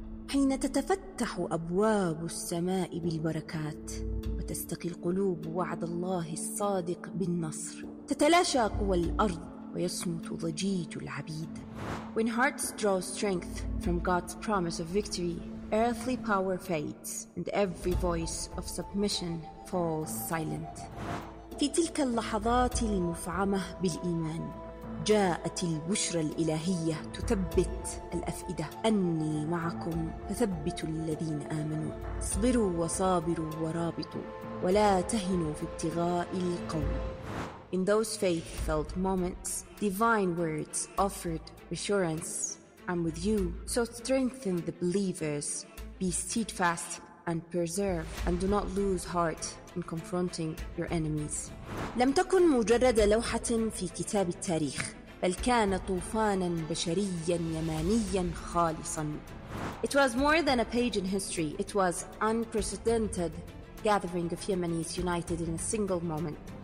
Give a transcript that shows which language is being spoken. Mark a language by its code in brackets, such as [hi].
[ar] حين تتفتح أبواب السماء بالبركات وتستقي القلوب وعد الله الصادق بالنصر، تتلاشى قوى الأرض ويصمت ضجيج العبيد. [en] When hearts draw strength from God's promise of victory, earthly power fades and every voice of submission falls silent. [ar] في تلك اللحظات المفعمة بالإيمان جاءت البشرى الإلهية تثبت الأفئدة: أني معكم فثبتوا الذين آمنوا، اصبروا وصابروا ورابطوا ولا تهنوا في ابتغاء القوم. [en] In those faith-filled moments, divine words offered reassurance: I'm with you, so strengthen the believers, be steadfast and persevere, and do not lose heart in confronting your enemies. [ar] لم تكن مجرد لوحة في كتاب التاريخ، بل كان طوفانا بشريا يمانيا خالصا. [en] It was more than a page in history, it was unprecedented gathering of Yemenis united in a single moment.